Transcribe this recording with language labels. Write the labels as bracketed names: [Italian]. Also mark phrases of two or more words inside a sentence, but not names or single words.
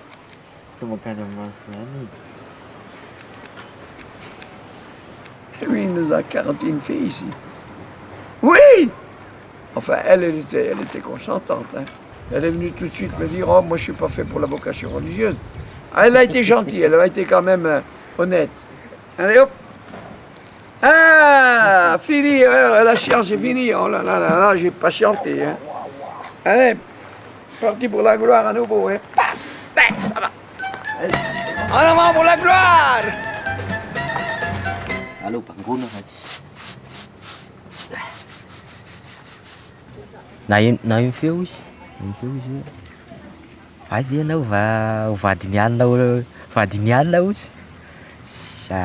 [Malagasy] Tsy mankany amin'ny maso zany. [French] Lui, il nous a 41 filles ici. Oui! Enfin, elle était consentante. Hein. Elle est venue tout de suite me dire, oh, moi je suis pas fait pour la vocation religieuse. Elle a été gentille, elle a été quand même honnête. Allez hop! Ah! Fini, la science est finie. Oh là là là là, j'ai patienté. Hein. Allez, parti pour la gloire à nouveau. Hein. Paf! Tac, ça va. En avant pour la gloire! [Malagasy] Allo bangono fa tsy. Na ino feo izy. Ino feo izy hoe. Ay ve anao vadiny alina ozy. Sa.